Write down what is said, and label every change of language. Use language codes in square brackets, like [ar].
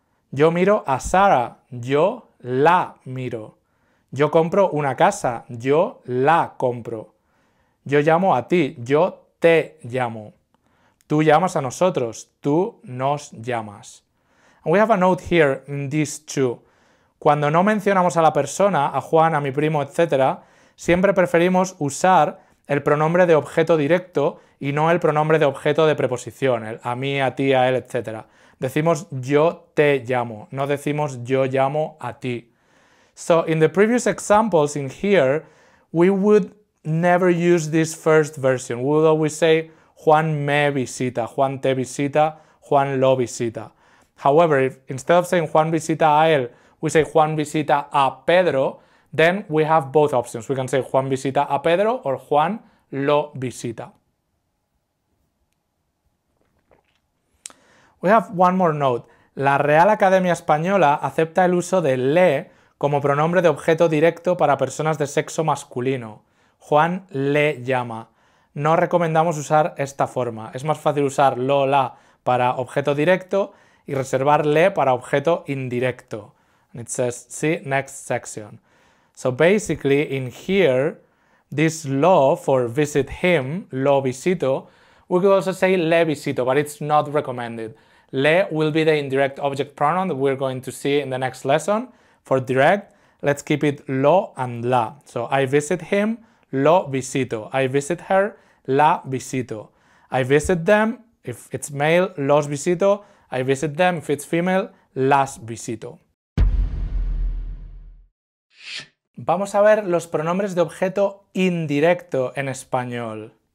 [es] Yo miro a Sara. Yo la miro. Yo compro una casa. Yo la compro. Yo llamo a ti. Yo te llamo. Tú llamas a nosotros. Tú nos llamas. [en] And we have a note here in these two. [es] Cuando no mencionamos a la persona, a Juan, a mi primo, etc., siempre preferimos usar el pronombre de objeto directo y no el pronombre de objeto de preposición, el a mí, a ti, a él, etc. Decimos yo te llamo, no decimos yo llamo a ti. [en] So in the previous examples in here, we would never use this first version. We would always say [es] Juan me visita, Juan te visita, Juan lo visita. [en] However, if instead of saying [es] Juan visita a él, [en] we say [es] Juan visita a Pedro, [en] then we have both options. We can say Juan visita a Pedro or [es] Juan lo visita. [en] We have one more note. [es] La Real Academia Española acepta el uso de le como pronombre de objeto directo para personas de sexo masculino. Juan le llama. No recomendamos usar esta forma. Es más fácil usar lo, la para objeto directo y reservar le para objeto indirecto. [en] It says, see next section. So basically in here, this lo for visit him, [es] lo visito, [en] we could also say [es] le visito, [en] but it's not recommended. Le will be the indirect object pronoun that we're going to see in the next lesson. For direct, let's keep it lo and la. So I visit him, [es] lo visito. [en] I visit her, [es] la visito. [en] I visit them, if it's male, [es] los visito. [en] I visit them, if it's female, [es] las visito. Vamos a ver los pronombres de objeto indirecto en español.